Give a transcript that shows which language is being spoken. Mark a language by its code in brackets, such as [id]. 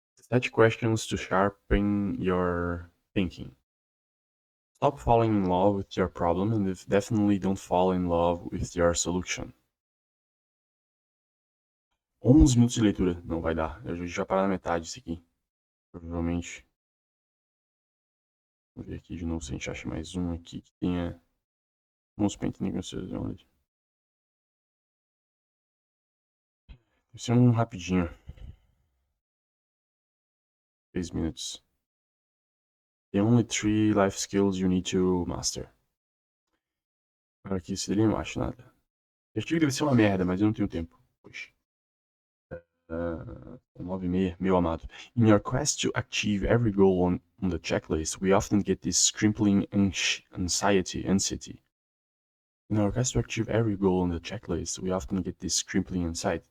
[en] 7 questions to sharpen your thinking. Stop falling in love with your problem and definitely don't fall in love with your solution. [pt] 11 minutos de leitura. Não vai dar. Eu já parar na metade isso aqui. Provavelmente. Vou ver aqui de novo se a gente acha mais um aqui que tenha [en] most painting knowledge. [pt] Deve ser um rapidinho. 3 minutos. [en] The only 3 life skills you need to master. [pt] Agora aqui esse dele eu não acho nada. Eu acho que deve ser uma merda, mas eu não tenho tempo. Poxa. 9:30, meu amado. [en] In your quest to achieve every goal on the checklist, we often get this crippling anxiety. In our quest to achieve every goal on the checklist, we often get this crippling anxiety.